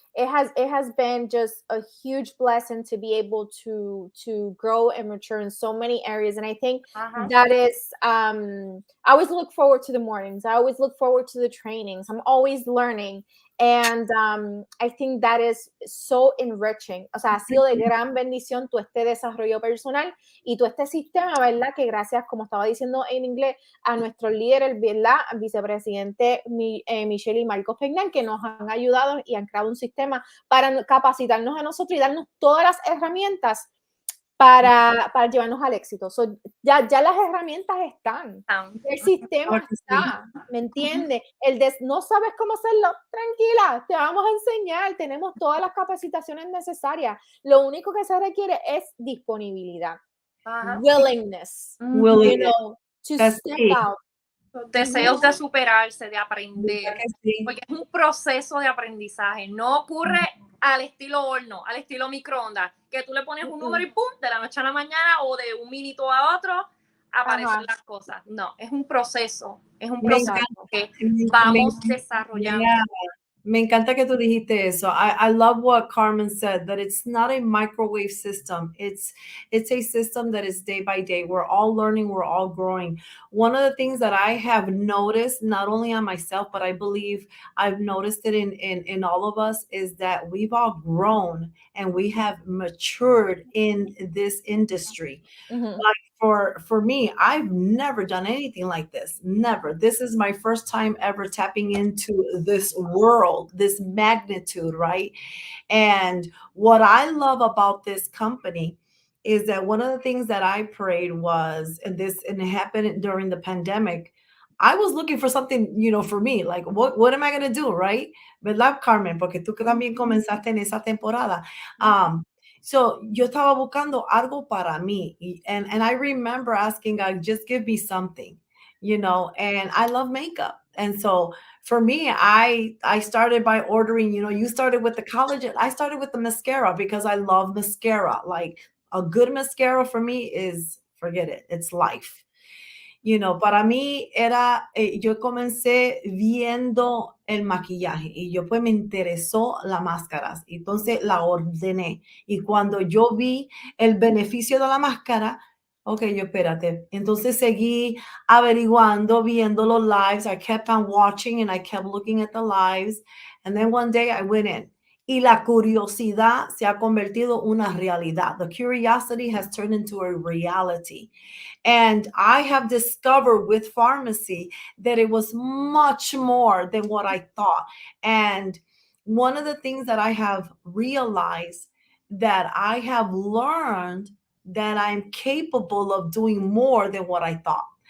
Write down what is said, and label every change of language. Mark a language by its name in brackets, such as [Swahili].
[English] It has been just a huge blessing to be able to grow and mature in so many areas. And I think that is, I always look forward to the mornings. I always look forward to the trainings. I'm always learning. And I think that is so enriching. [Spanish] O sea, ha sido de gran bendición tu este desarrollo personal y tu este sistema, ¿verdad? Que gracias, como estaba diciendo en inglés, a nuestro líder, ¿verdad? Vicepresidente Michelle y Marcos Pegnan, que nos han ayudado y han creado un sistema para capacitarnos a nosotros y darnos todas las herramientas para llevarnos al éxito. So, ya las herramientas están. El sistema está, ¿me entiendes? No sabes cómo hacerlo, tranquila, te vamos a enseñar. Tenemos todas las capacitaciones necesarias. Lo único que se requiere es disponibilidad. [English] Willingness. To step out. [Spanish] Deseos de superarse, de aprender, porque es un proceso de aprendizaje. No ocurre al estilo horno, al estilo microondas, que tú le pones un número y pum, de la noche a la mañana o de un minuto a otro aparecen las cosas. No, es un proceso que vamos desarrollando. [English] Yeah. [Spanish] Me encanta que tú dijiste eso. [English] I love what Carmen said, that it's not a microwave system. It's a system that is day by day. We're all learning, we're all growing. One of the things that I have noticed, not only on myself, but I believe I've noticed it in all of us, is that we've all grown and we have matured in this industry. Like for me, I've never done anything like this. Never. This is my first time ever tapping into this world, this magnitude, right? And what I love about this company is that one of the things that I prayed was, and it happened during the pandemic, I was looking for something, for me, like what am I going to do, right? [Spanish] ¿Verdad, Carmen? Porque tú que también comenzaste en esa temporada. So yo estaba buscando algo para mí. [English] And I remember asking God, just give me something, and I love makeup. And so for me, I started by ordering, you started with the collagen. I started with the mascara because I love mascara. Like a good mascara for me is, forget it, it's life. [Spanish] Para mí era, yo comencé viendo el maquillaje y yo pues me interesó las máscaras. Entonces la ordené. Y cuando yo vi el beneficio de la máscara, ok, yo espérate. Entonces seguí averiguando, viendo los lives. [English] I kept on watching and I kept looking at the lives. And then one day I went in. [Spanish] Y la curiosidad se ha convertido en una realidad. [English] The curiosity has turned into a reality. And I have discovered with pharmacy that it was much more than what I thought. And one of the things that I have realized, that I have learned, that I'm capable of doing more than what I thought.